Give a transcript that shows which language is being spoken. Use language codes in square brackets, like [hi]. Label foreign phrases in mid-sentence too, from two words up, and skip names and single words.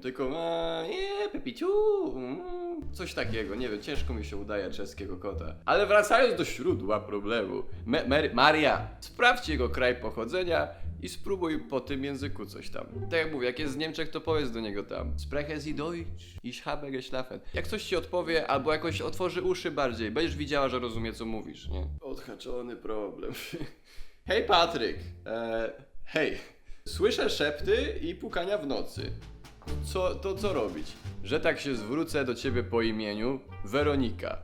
[pl] Tylko Pepiciu. Coś takiego, nie wiem, ciężko mi się udaje czeskiego kota. Ale wracając do źródła problemu. Maria, sprawdź jego kraj pochodzenia i spróbuj po tym języku coś tam. Tak jak mówię, jak jest z Niemczech, to powiedz do niego tam. [de] Sprechen Sie Deutsch? Ich habe geschlafen. [pl] Jak coś ci odpowie, albo jakoś otworzy uszy bardziej, będziesz widziała, że rozumie, co mówisz, nie? Odhaczony problem. Hej Patryk. Hej. Słyszę szepty i pukania w nocy. Co robić? Że tak się zwrócę do ciebie po imieniu Weronika.